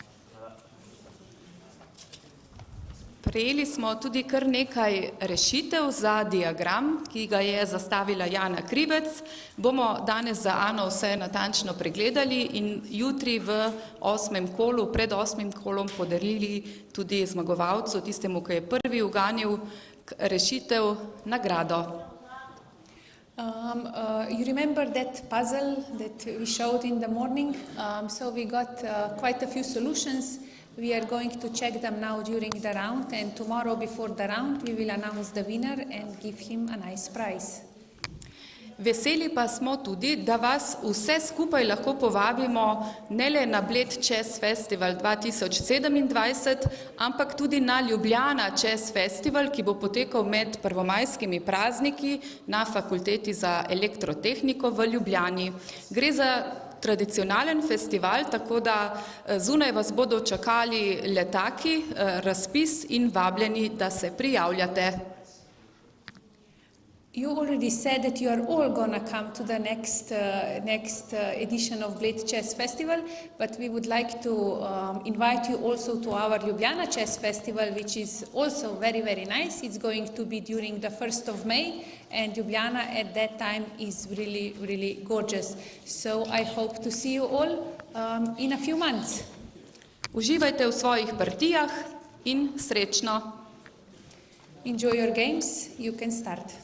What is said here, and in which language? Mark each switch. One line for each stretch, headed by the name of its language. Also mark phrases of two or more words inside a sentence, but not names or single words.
Slovenian: Prejeli smo tudi kar nekaj rešitev za diagram, ki ga je zastavila Jana Krivec. Bomo danes za Ano vse natančno pregledali in jutri v 8. kolu, pred 8. kolom podarili tudi zmagovalcu, tistemu, ki je prvi uganil rešitev, nagrado.
English: You remember that puzzle that we showed in the morning? So we got quite a few solutions. We are going to check them now during the round, and tomorrow before the round we will announce the winner and give him a nice prize.
Slovenian: Veseli pa smo tudi, da vas vse skupaj lahko povabimo ne le na Bled Chess Festival 2027, ampak tudi na Ljubljana Chess Festival, ki bo potekal med prvomajskimi prazniki na Fakulteti za elektrotehniko v Ljubljani. Gre za tradicionalen festival, tako da zunaj vas bodo čakali letaki, razpis in vabljeni, da se prijavljate.
English: You already said that you are all gonna come to the next edition of Bled Chess Festival, but we would like to invite you also to our Ljubljana Chess Festival, which is also very, very nice. It's going to be during the 1st of May, and Ljubljana at that time is really, really gorgeous. So I hope to see you all in a few months.
Slovenian: Uživajte v svojih partijah in srečno!
English: Enjoy your games. You can start.